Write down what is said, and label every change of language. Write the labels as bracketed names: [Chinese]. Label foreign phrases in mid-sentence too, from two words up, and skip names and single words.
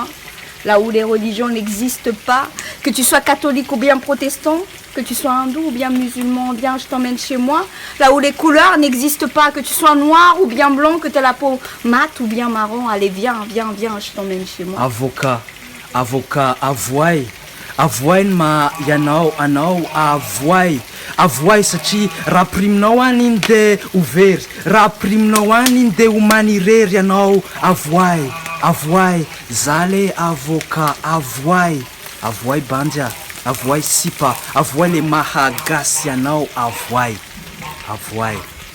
[French] Là où les religions n'existent pas, que tu sois catholique ou bien protestant, que tu sois hindou ou bien musulman, viens, je t'emmène chez moi. Là où les couleurs n'existent pas, que tu sois noir ou bien blanc, que tu aies la peau mate ou bien marron, allez viens, je t'emmène chez moi. [Malagasy] Avocat, avoine ma yanao anao avoy satria raha priminao any iny de ho very, raha priminao any iny de ho manirery ianao avoay za le avocat avoay bandja avoay sipa avoay le mahagasy ianao avoay